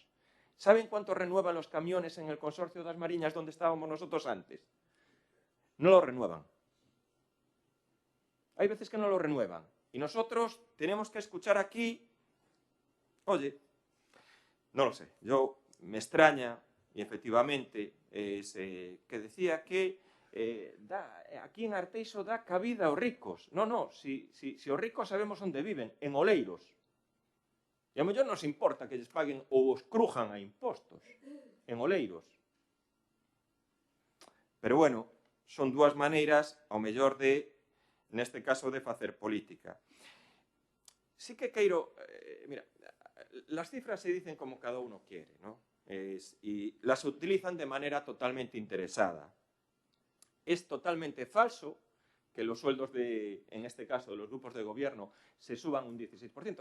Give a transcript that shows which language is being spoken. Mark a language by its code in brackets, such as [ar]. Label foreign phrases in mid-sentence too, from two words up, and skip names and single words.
[es] ¿Saben cuánto renuevan los camiones en el Consorcio das Mariñas donde estábamos nosotros antes? No lo renuevan. Hay veces que no lo renuevan. Y nosotros tenemos que escuchar aquí, oye, no lo sé, yo me extraña, y efectivamente, que decía que aquí en Arteixo da cabida [gl] aos ricos. No, si os ricos sabemos onde viven, en Oleiros. E a mellor nos importa que lles paguen ou os crujan a impostos en Oleiros. [es] Pero bueno, [gl] son 2 maneiras, ao mellor neste caso, de facer política. [es] sí que quiero... mira, las cifras se dicen como cada uno quiere, ¿no? Y las utilizan de manera totalmente interesada. Es totalmente falso que los sueldos en este caso, de los grupos de gobierno, se suban un 16%.